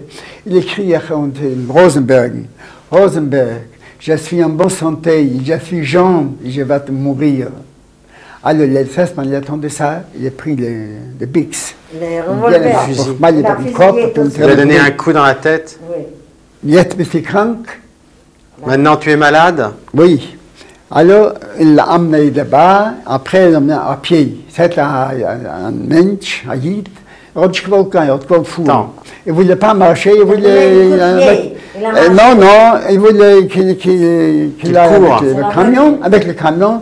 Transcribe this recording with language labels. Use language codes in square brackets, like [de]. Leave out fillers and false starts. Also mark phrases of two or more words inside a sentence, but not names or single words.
[fr] Il écrit à Rosenberg, je suis en bonne santé, je suis jeune et je vais mourir. Alors, le cessement, il attendait ça, il a pris le Bix. Le revolver. Il a donné un coup dans la tête. Oui. [de] Jetzt bist du krank. [fr] Maintenant, tu es malade? Oui. Alors, il l'a amené là-bas, après, il l'a amené à pied. C'était un Mensch, un Yid. Il était fou. Il ne voulait pas marcher, il voulait... il voulait qu'il aille avec le camion.